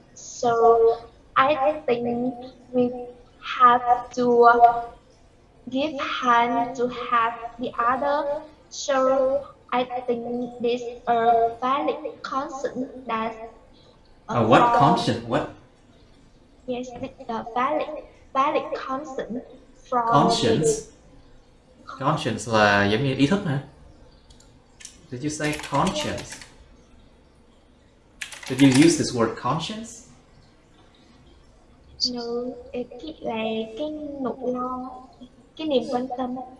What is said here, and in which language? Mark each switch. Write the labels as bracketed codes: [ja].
[en] So I think we have to give hand to help the other. So I think this is a valid concern that What conscience? What? Yes, it's a valid concern from Conscience? [vi] Conscience là giống như ý thức hả? [en] Did you say conscience? Did you use this word conscience? [vi] No, cái là cái nỗi lo, cái niềm quan tâm.